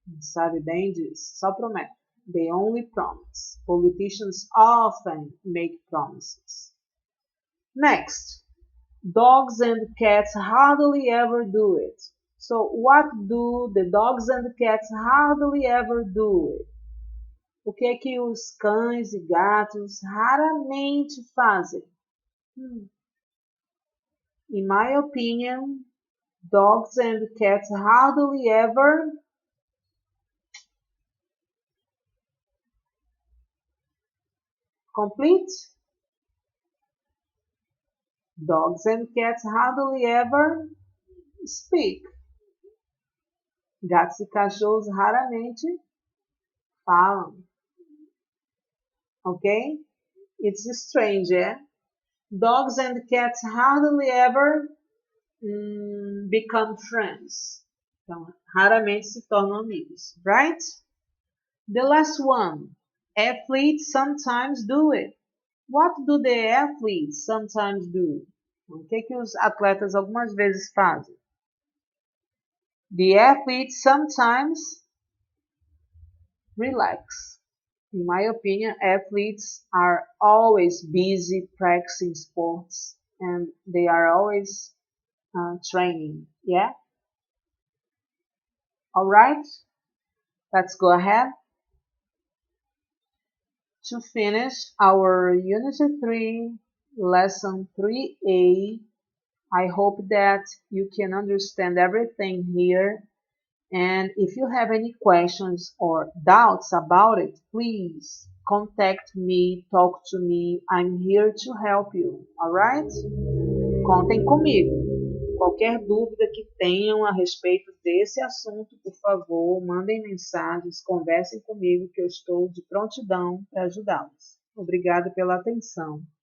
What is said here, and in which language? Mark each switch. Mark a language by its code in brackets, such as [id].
[pt] Sabe bem disso? Só prometem. [en] They only promise. Politicians often make promises. Next, dogs and cats hardly ever do it. So, what do the dogs and cats hardly ever do it? [pt] O que é que os cães e gatos raramente fazem? [en] In my opinion, dogs and cats hardly ever complete. Dogs and cats hardly ever speak. [pt] Gatos e cachorros raramente falam. Okay? [en] It's strange, yeah? Dogs and cats hardly ever become friends. [pt] Então, raramente se tornam amigos, [en] right? The last one. Athletes sometimes do it. What do the athletes sometimes do? [pt] O que os atletas algumas vezes fazem? [en] The athletes sometimes relax. In my opinion, athletes are always busy practicing sports and they are always training. Yeah? Alright, let's go ahead. To finish our Unit 3, Lesson 3A, I hope that you can understand everything here. And if you have any questions or doubts about it, please contact me, talk to me. I'm here to help you, alright? [pt] Contem comigo. Qualquer dúvida que tenham a respeito desse assunto, por favor, mandem mensagens, conversem comigo que eu estou de prontidão para ajudá-los. Obrigada pela atenção.